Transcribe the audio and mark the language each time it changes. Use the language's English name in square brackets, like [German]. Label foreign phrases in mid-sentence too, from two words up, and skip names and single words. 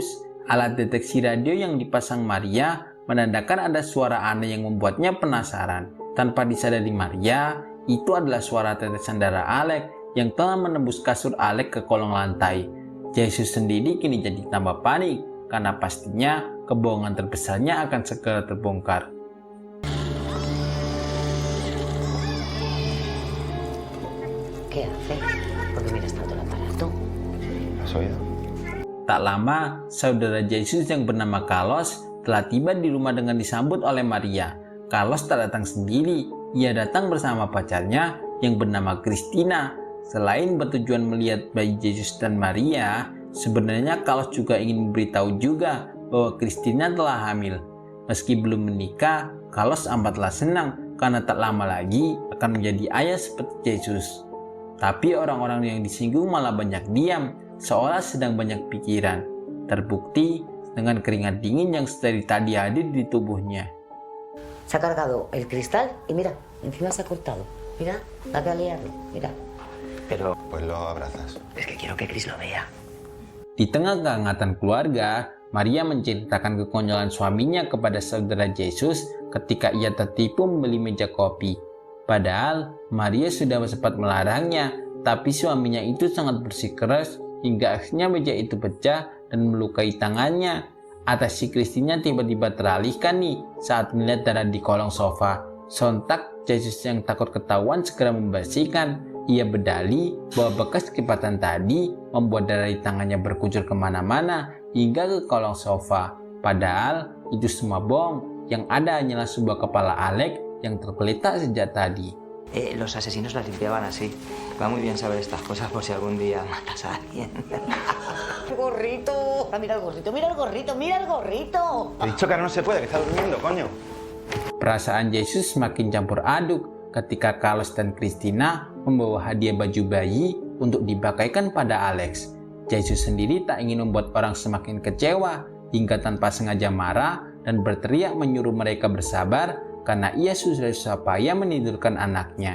[Indonesian] Alat deteksi radio yang dipasang Maria menandakan ada suara aneh yang membuatnya penasaran. Tanpa disadari Maria, itu adalah suara tetesan darah Alex yang telah menembus kasur Alex ke kolong lantai. Yesus sendiri kini jadi tambah panik karena pastinya kebohongan terbesarnya akan segera terbongkar. [Spanish] ¿Qué haces? ¿Por qué miras tanto el aparato? ¿Has oído? [Indonesian] Tak lama, saudara Yesus yang bernama Carlos telah tiba di rumah dengan disambut oleh Maria. Carlos tak datang sendiri, ia datang bersama pacarnya yang bernama Christina. Selain bertujuan melihat bayi Yesus dan Maria, sebenarnya Carlos juga ingin memberitahu juga bahwa Christina telah hamil. Meski belum menikah, Carlos amatlah senang karena tak lama lagi akan menjadi ayah seperti Yesus. Tapi orang-orang yang disinggung malah banyak diam, seolah sedang banyak pikiran. Terbukti dengan keringat dingin yang dari tadi hadir di tubuhnya. [Spanish] Se ha cargado el cristal y mira, encima se ha cortado. Mira, la que ha liado, mira. Pero pues lo abrazas. Es que quiero que Chris lo vea. [Indonesian] Di tengah kehangatan keluarga, Maria menceritakan kekonyolan suaminya kepada saudara Yesus ketika ia tertipu membeli meja kopi. Padahal Maria sudah sempat melarangnya, tapi suaminya itu sangat bersikeras hingga akhirnya meja itu pecah dan melukai tangannya. Atas si Christina tiba-tiba teralihkan nih saat melihat darah di kolong sofa. Sontak Yesus yang takut ketahuan segera membersihkan. Ia berdalih bahwa bekas kipatan tadi membuat darah di tangannya berkucur kemana-mana hingga ke kolong sofa. Padahal itu semua bohong, yang ada hanyalah sebuah kepala Alex yang tergeletak sejak tadi. [Spanish] Los asesinos las limpiaban así. Va muy bien saber estas cosas por si algún día matas a alguien. ¡El gorrito! Mira el gorrito, mira el gorrito, mira el gorrito. He dicho que ahora no se puede, que está durmiendo, coño. [Indonesian] Perasaan Yesus semakin campur aduk ketika Carlos dan Christina membawa hadiah baju bayi untuk dipakaikan pada Alex. Yesus sendiri tak ingin membuat orang semakin kecewa hingga tanpa sengaja marah dan berteriak menyuruh mereka bersabar karena ia susah payah menidurkan anaknya.